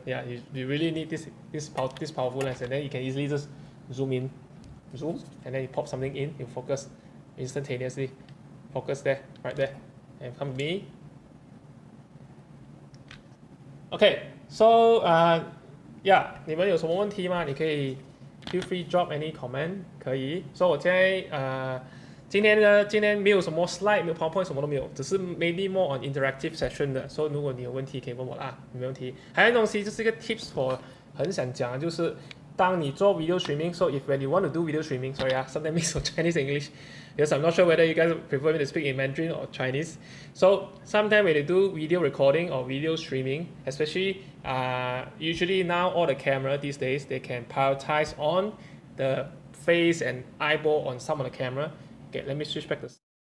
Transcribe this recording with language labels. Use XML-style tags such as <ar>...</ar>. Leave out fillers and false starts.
<en>Yeah, you really need this powerful lens, and then you can easily just zoom, and then you pop something in, you focus instantaneously. Focus there, right there, and come with me.</en> <zh>Okay, so yeah, 你们有什么问题吗？你可以</zh> <en>feel free drop any comment</en> <zh>可以。所以我现在今天没有什么 slide， 没有 PowerPoint， 什么都没有，只是</zh> <en>maybe more on interactive session</en> <zh>的。所以如果你有问题可以问我啦，没问题。还有东西就是一个 tips 我很想讲的，就是当你做 video streaming，</zh> <en>so if when you want to do video streaming，sorry sometimes mix of Chinese and English。Because I'm not sure whether you guys prefer me to speak in Mandarin or Chinese. So sometimes when you do video recording or video streaming, especially usually now all the camera these days, they can prioritize on the face and eyeball on some of the camera. Okay, let me switch back this.</en>